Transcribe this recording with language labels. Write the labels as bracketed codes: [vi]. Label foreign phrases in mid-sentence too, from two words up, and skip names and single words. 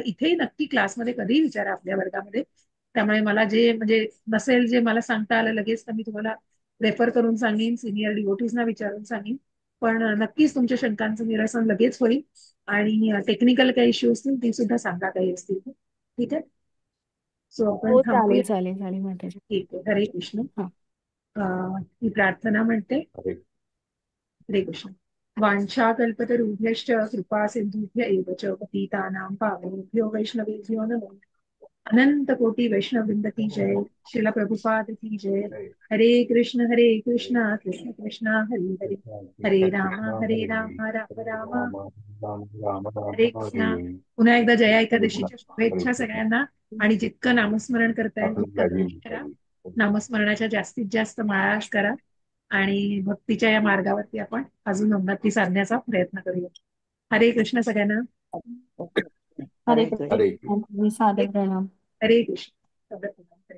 [mr] इथेही नक्की क्लासमध्ये कधीही विचारा आपल्या वर्गामध्ये. त्यामुळे मला जे म्हणजे नसेल जे मला सांगता आलं लगेच, तर मी तुम्हाला रेफर करून सांगेन, सिनियर डिवोटीजना विचारून सांगेन. पण नक्कीच तुमच्या शंकांचं निरसन लगेच होईल. आणि टेक्निकल काही इश्यू असतील ती सुद्धा सांगा काही असतील तर. ठीक आहे. सो आपण हो, चालेल थांबूया. चालेल चालेल माताजी. ठीक आहे. हरे कृष्ण. हा. ही प्रार्थना म्हणते. अरे [sa] हरे कृष्ण. वाञ्छाकल्पतरुभ्यश्च कृपा सिन्धुभ्य एव च पतितानां पावनेभ्यो वैष्णवेभ्यो नमो। [hi] अनंत कोटि वैष्णव वृंद की जय। श्रील प्रभुपाद की जय। [sa] हरे कृष्ण कृष्ण कृष्ण हरे हरे। हरे राम राम राम राम राम हरे हरे कृष्ण. [mr] पुन्हा एकदा जया [sa] हरे कृष्ण [mr] एकादशीच्या [sa] हरे [mr] शुभेच्छा [sa] कृष्ण. [mr] सगळ्यांना. आणि जितकं नामस्मरण करता येईल आपली तितकं काळजी नक्की करा. घ्यावी. नामस्मरणाच्या जास्तीत जास्त माळास करा. आणि भक्तीच्या या मार्गावरती आपण अजून उन्नती साधण्याचा प्रयत्न करूया. हरे कृष्ण सगळ्यांना. [sa] हरे हरे कृष्ण. कृष्ण. हरे [mr] सादर प्रणाम. हरे कृष्ण.